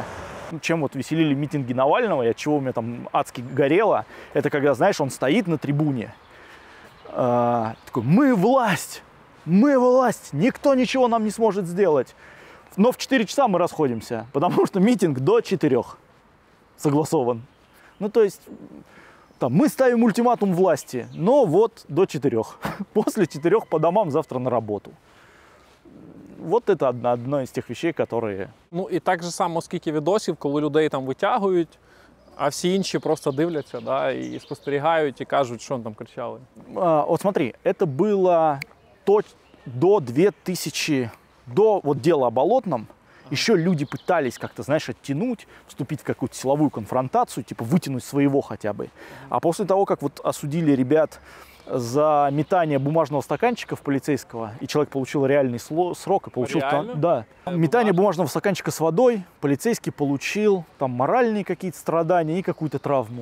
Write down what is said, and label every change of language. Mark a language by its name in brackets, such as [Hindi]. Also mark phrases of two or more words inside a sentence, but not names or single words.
[Russian] Чем вот веселили митинги Навального, и от чего у меня там адски горело, это когда, знаешь, он стоит на трибуне, такой: мы власть, никто ничего нам не сможет сделать. Но в 4 часа мы расходимся, потому что митинг до 4 согласован. Ну, то есть, там, мы ставим ультиматум власти, но вот до 4. После 4 по домам, завтра на работу. Вот это [Ukrainian] одна із тих [Russian] вещей, которые... [Ukrainian] Ну і так же само, скільки відосів, коли людей там витягують, а всі інші просто дивляться, да, і спостерігають, і кажуть, що там кричали. [Russian] Вот смотри, это было до 2000, до вот дела о Болотном, еще люди пытались как-то, знаешь, оттянуть, вступить в какую-то силовую конфронтацию, типа вытянуть своего хотя бы. А после того, как вот осудили ребят за метание бумажного стаканчика в полицейского, и человек получил реальный срок, и получил там, да, метание бумажного стаканчика с водой, полицейский получил там моральные какие-то страдания и какую-то травму.